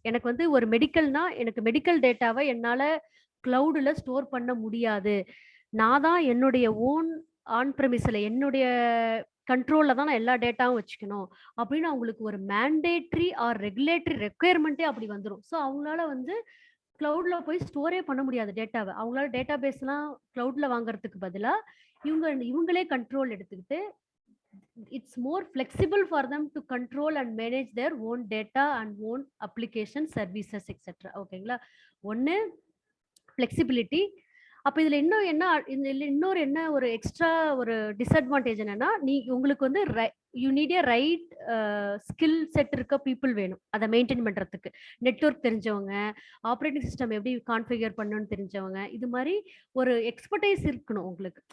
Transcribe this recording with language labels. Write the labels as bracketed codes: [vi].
[ta] எனக்கு வந்து ஒரு மெடிக்கல்னா எனக்கு மெடிக்கல் டேட்டாவை என்னால் கிளவுடில் ஸ்டோர் பண்ண முடியாது, நான் தான் என்னுடைய ஓன் ஆன் ப்ரெமிஸில் என்னுடைய கண்ட்ரோலில் தான் நான் எல்லா டேட்டாவும் வச்சுக்கணும் அப்படின்னு அவங்களுக்கு ஒரு மேண்டேட்ரி ஆர் ரெகுலேட்டரி ரெக்குயர்மெண்ட்டே அப்படி வந்துடும். ஸோ அவங்களால வந்து கிளவுடில் போய் ஸ்டோரே பண்ண முடியாது டேட்டாவை. அவங்களால டேட்டா பேஸ்லாம் கிளவுடில் வாங்குறதுக்கு பதிலாக இவங்களே கண்ட்ரோல் எடுத்துக்கிட்டு [en] it's more flexible for them to control and manage their own data and own application services etc. [ta] ஓகேங்களா? ஒன்று ஃப்ளெக்சிபிலிட்டி. அப்போ இதில் இன்னும் என்ன இதில் இன்னொரு என்ன ஒரு எக்ஸ்ட்ரா ஒரு டிஸ்அட்வான்டேஜ் என்னன்னா, உங்களுக்கு வந்து [en] you need a right skill set [ta] இருக்க பீப்புள் வேணும் அதை மெயின்டைன் பண்ணுறதுக்கு. நெட்வொர்க் தெரிஞ்சவங்க, ஆப்ரேட்டிங் சிஸ்டம் எப்படி கான்ஃபிகர் பண்ணணும்னு தெரிஞ்சவங்க, இது மாதிரி ஒரு எக்ஸ்பர்டைஸ் இருக்கணும் உங்களுக்கு.